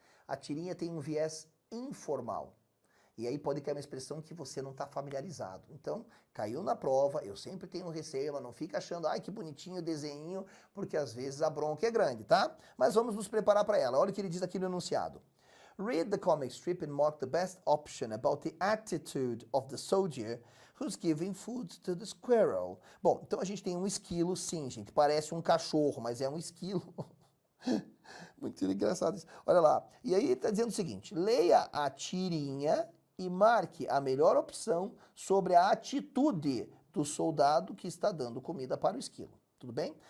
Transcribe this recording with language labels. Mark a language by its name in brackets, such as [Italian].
[Portuguese] A tirinha tem um viés informal. E aí pode cair uma expressão que você não está familiarizado. Então, caiu na prova, eu sempre tenho receio, mas não fica achando, ai que bonitinho o desenho, porque às vezes a bronca é grande, tá? Mas vamos nos preparar para ela. Olha o que ele diz aqui no enunciado. [English] Read the comic strip and mark the best option about the attitude of the soldier who's giving food to the squirrel. [Portuguese] Bom, então a gente tem um esquilo, sim, gente. Parece um cachorro, mas é um esquilo. Muito engraçado isso. Olha lá. E aí ele está dizendo o seguinte: leia a tirinha e marque a melhor opção sobre a atitude do soldado que está dando comida para o esquilo. Tudo bem?